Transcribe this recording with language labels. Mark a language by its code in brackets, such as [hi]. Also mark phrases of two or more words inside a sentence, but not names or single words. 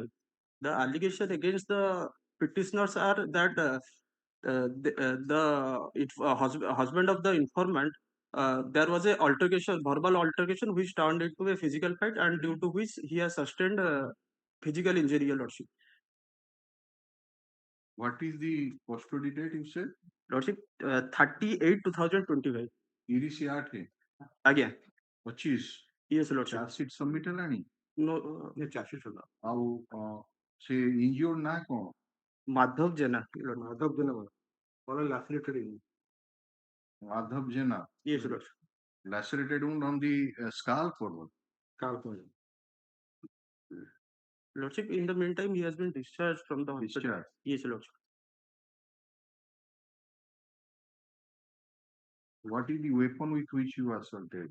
[en] The allegation against the petitioners are that husband of the informant, there was a altercation, verbal altercation, which turned into a physical fight, and due to which he has sustained physical injury, your lordship. What is the custody date you said? Lordship, 30/8/2025. 28 [or] ଆଜ୍ଞା [en] 25 yes lordship. charge sheet submit ହେଲାଣି? No, charge sheet [or] ହେଲା ଆଉ ସେ injured ନା କଣ? ମାଧବ ଜେନା. ମାଧବ ଜେନା କଣ lacerated Madhav Jena. [en] Yes, lordship. Lacerated wound on the scalp or what? Scalp. Lordship, in the meantime, he has been discharged from the hospital. Discharged. Yes, lordship. What is the weapon with which you assaulted?